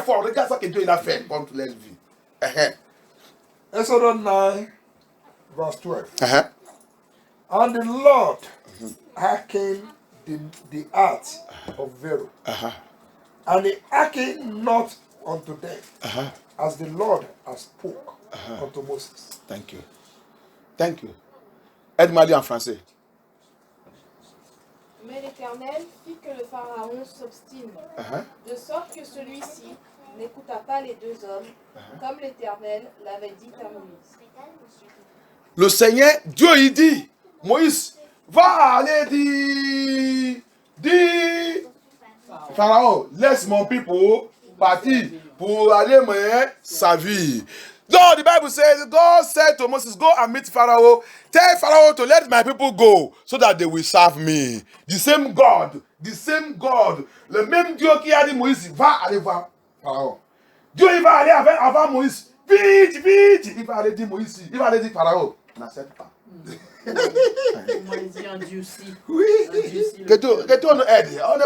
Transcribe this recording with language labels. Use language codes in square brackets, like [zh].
[fr] Regarde ça que Dieu il a fait pour toutes les vies. [en] Exodus 9, verse 12. And the Lord hearkened the heart of Pharaoh, and he hearkened not unto them, as the Lord has spoke unto Moses. Thank you. [fr] Aide-moi à lire en français. Mais l'Éternel fit que le Pharaon s'obstine, de sorte que celui-ci n'écouta pas les deux hommes, comme l'Éternel l'avait dit à Moïse. Le Seigneur, Dieu, il dit, Moïse, va aller dire, Pharaon, laisse mon people partir pour aller mener sa vie. [en] No, the Bible says, God said to Moses, go and meet Pharaoh. Tell Pharaoh to let my people go so that they will serve me. The same God. [fr] Le même Dieu qui a dit Moïse, va aller voir Pharaon. Dieu, il va aller avant Moïse. Vite. Il va aller dire Moïse, il va aller dire Pharaon. N'accepte pas. Moi, il dit endurci. Oui. Que Dieu nous aide.